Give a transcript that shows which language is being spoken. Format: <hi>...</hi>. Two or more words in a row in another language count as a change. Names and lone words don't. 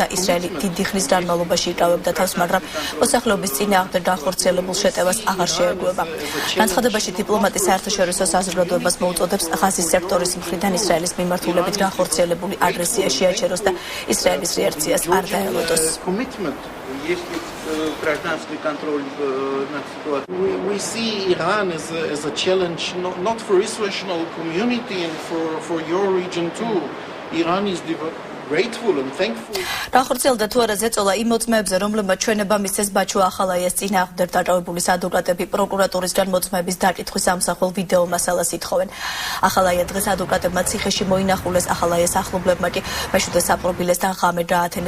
<ka>ისრაელი დიდი ხნის განმავლობაში იკავებდა თავს, მაგრამ მოსახლეობის წინააღმდეგ განხორციელებულ შეტევას აღარ შეეგუება. განცხადებაში დიპლომატი საერთაშორისო საზოგადოებას მოუწოდებს ღაზის სექტორის მხრიდან ისრაელის მიმართულებით განხორციელებული აგრესია შეაჩეროს და ისრაელის რეაქციას არ დაელოდოს.</ka> <en>We see Iran as a challenge not for international community and for your region too. Iran is grateful and thankful.</en> <ka>Დახორციელდა თუ არა ზეწოლა იმ მოწმეებზე, რომლებმაც ჩვენება მისცეს ბაჩუ ახალაიას წინააღმდეგ დაჭავებული ადვოკატები პროკურატურისგან მოწმეების დაკითხვის ამსახველ ვიდეო მასალას ითხოვენ. ახალაია დღეს ადვოკატებმა ციხეში მოინახულეს, ახალაიას ახლობლებმა კი მეშვიდე საპრობილესთან ღამე დაათენეს.</ka>